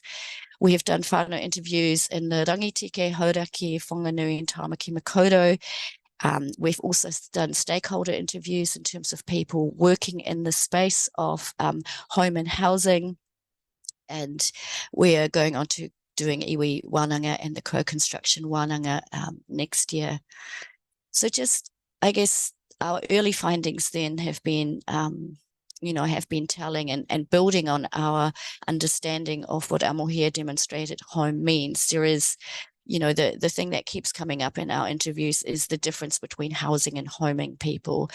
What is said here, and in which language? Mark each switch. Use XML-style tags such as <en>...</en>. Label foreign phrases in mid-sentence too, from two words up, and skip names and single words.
<en>We have done whānau interviews in the Rangitike, Hauraki, Whanganui, and Tāmaki Makaurau. We've also done stakeholder interviews in terms of people working in the space of home and housing. And we are going on to doing</en> <mi>iwi wānanga</mi> <en>and the co-construction wānanga next year. So just, I guess, our early findings then have been, have been telling and building on our understanding of what Amohia demonstrated home means. There is, the thing that keeps coming up in our interviews is the difference between housing and homing people.</en>